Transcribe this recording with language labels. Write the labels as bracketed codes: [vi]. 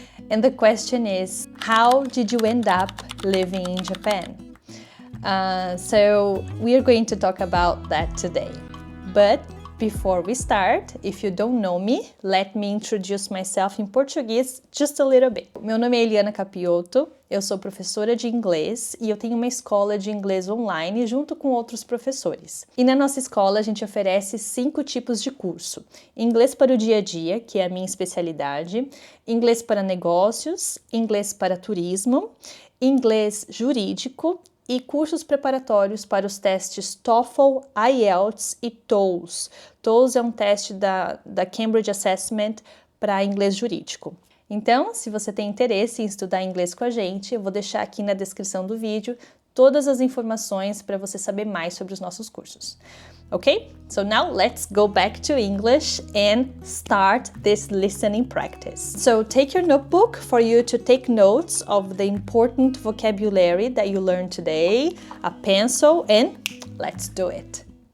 [en] And the question is, how did you end up living in Japan? So we are going to talk about that today. But before we start, if you don't know me, let me introduce myself in Portuguese just a little bit. [pt] Meu nome é Eliana Capioto, eu sou professora de inglês e eu tenho uma escola de inglês online junto com outros professores. E na nossa escola a gente oferece 5 tipos de curso. Inglês para o dia a dia, que é a minha especialidade, inglês para negócios, inglês para turismo, inglês jurídico, e cursos preparatórios para os testes TOEFL, IELTS e TOEIC. TOEIC é um teste da Cambridge Assessment para inglês jurídico. Então, se você tem interesse em estudar inglês com a gente, eu vou deixar aqui na descrição do vídeo todas as informações para você saber mais sobre os nossos cursos. [en] Okay? So now let's go back to English and start this listening practice. So take your notebook for you to take notes of the important vocabulary that you learned today, a pencil, and let's do it.